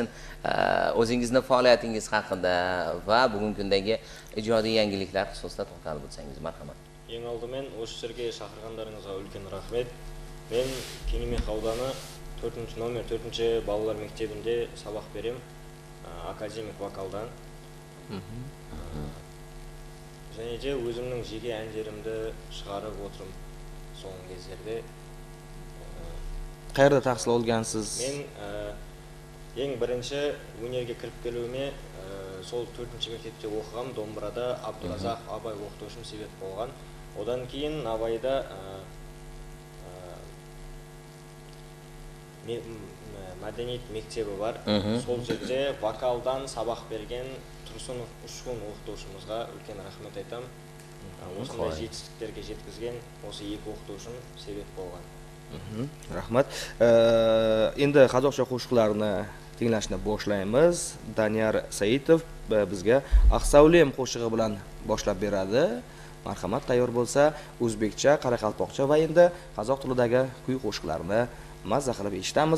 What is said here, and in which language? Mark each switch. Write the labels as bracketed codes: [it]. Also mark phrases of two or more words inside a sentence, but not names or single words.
[uz] O'zingizning faoliyatingiz haqida va bugungi kundagi ijodiy yangiliklar xususida to'xtalib o'tsangiz, marhamat. Eng oldimen o'sha yerga chaqirganlaringizga ulkan rahmat. Men Kengimeh audani 4-nomer 4-bolalar maktabida saboq berem. Akademik vokaldan. [kk] Және де өзімнің жеке әндерімді шығарып отырмын соңғы кездерде. [uz] Qayerda tahsil olgansiz? [kk] Men ең бірінші өнерге кіріп келуіме сол 4-мектепте оқығам, домбырада Абдуразақ Абай оқытушым себеп болған. Одан кейін Абайда мәдениет мектебі бар. Сол жерде вокалдан сабақ берген Тұрсынов Ұшқын оқытушымызға үлкен рахмет айтам. Осындай жетістіктерге жеткізген осы екі оқытушым себеп болған. [uz] Rahmat. Endi qozoqcha qo'shiqlarni tinglashni boshlaymiz. Daniyar Saitov bizga Aqsavlem qo'shig'i bilan boshlab beradi. Marhamat, tayyor bo'lsa, o'zbekcha, qoraqalpoqcha va endi qozoq tilidagi kuy qo'shiqlarni mazza qilib eshitamiz.